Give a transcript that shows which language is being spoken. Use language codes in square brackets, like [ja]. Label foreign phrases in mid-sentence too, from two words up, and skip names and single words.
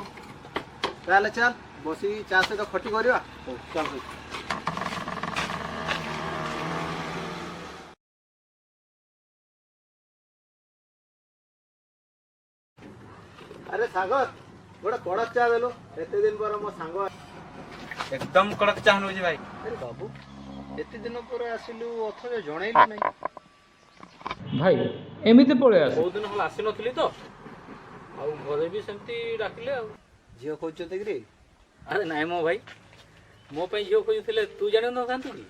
[or] ତାହେଲେ ଚାଲ ବସିକି ଚା ସହିତ ଖଟି କରିବା। ହଉ ଚାଲ ଭାଇ। ଆରେ ସାଗର ଗୋଟେ କଡ଼କ ଚା ଦେଲୁ, ଏତେ ଦିନ ପରେ ମୋ ସାଙ୍ଗ। ଏକଦମ କଡ଼କ ଚା ନେଉଛି ଭାଇ। ଆରେ ବାବୁ ଏତେ ଦିନ ପରେ ଆସିଲୁ ଅଥଚ ଜଣେଇଲୁ ନାହିଁ। ଭାଇ ଏମିତି ପଳେଇ ଆସ। ବହୁତ ଦିନ ହେଲା ଆସିନଥିଲି ତ, ଆଉ ଘରେ ବି ସେମିତି ଡାକିଲେ ଆଉ। ଝିଅ ଖୋଜୁଛନ୍ତି କିରେ? ଆରେ ନାଇଁ ମୋ ଭାଇ, ମୋ ପାଇଁ ଝିଅ ଖୋଜୁଥିଲେ ତୁ ଜାଣିନଥାନ୍ତୁ କି?